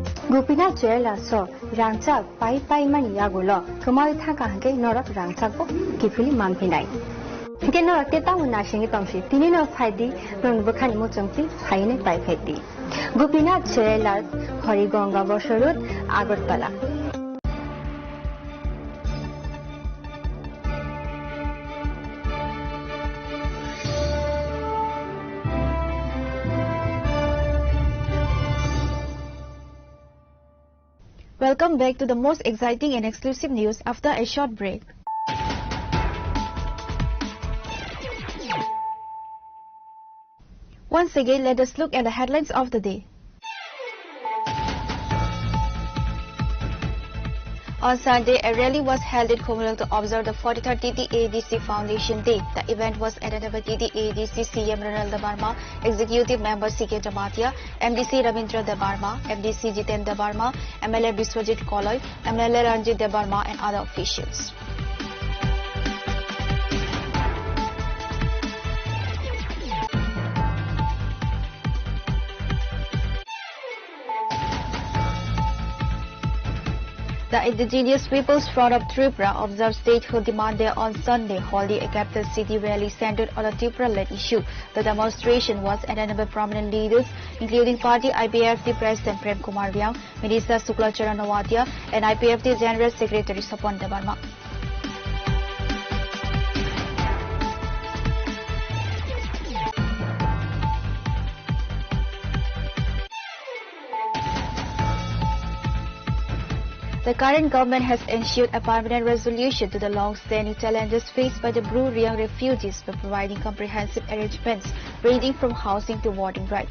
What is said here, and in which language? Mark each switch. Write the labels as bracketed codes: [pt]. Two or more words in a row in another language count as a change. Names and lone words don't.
[trp] Gopinath Jewelers so rangchak pai mani yagulo thumai thaka hanke norak rangchak bo kifili manpinai ke norak te tamu na singi tongsi tini no phaidi non bukhani mo chongti phaine pai pheti Gopinath Jewelers Horigonga Bosorut Agartala. [en] Welcome back to the most exciting and exclusive news after a short break. Once again, let us look at the headlines of the day. On Sunday, a rally was held in Khumlung to observe the 43rd TTADC Foundation Day. The event was attended by TTADC CM Ronald Debarma, Executive Member C.K. Jamatia, MDC Ravindra Debarma, MDC Jiten Debarma, MLA Biswajit Koloy, MLA Ranjit Debarma and other officials. The Indigenous Peoples Front of Tripura observed statehood demand day on Sunday, holding a capital city rally centered on a Tripura-led issue. The demonstration was attended by prominent leaders, including Party IPFT President Prem Kumar Vyang, Minister Sukla Charan Nawatia, and IPFT General Secretary Sapan Debarma. The current government has ensured a permanent resolution to the long-standing challenges faced by the Bru Riang refugees by providing comprehensive arrangements ranging from housing to voting rights.